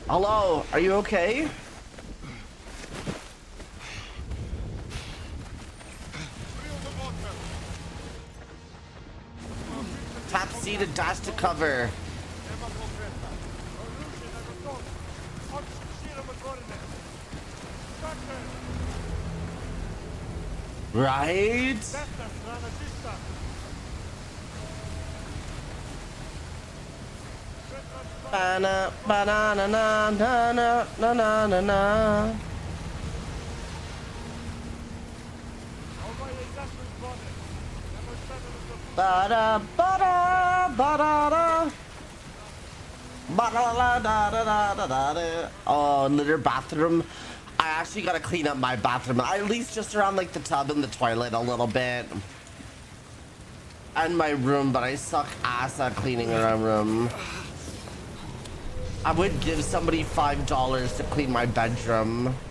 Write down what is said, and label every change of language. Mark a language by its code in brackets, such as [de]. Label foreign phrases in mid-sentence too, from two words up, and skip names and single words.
[en] Hello, are you okay? Tap C to dash to cover. Right? Banana, banana, na na na na na na na. Ba-da, ba-da, ba-da-da. Ba-da-da, da-da-da-da-da. Oh, litter bathroom. I actually gotta clean up my bathroom. At least just around like the tub and the toilet a little bit. And my room, but I suck ass at cleaning my room. I would give somebody $5 to clean my bedroom.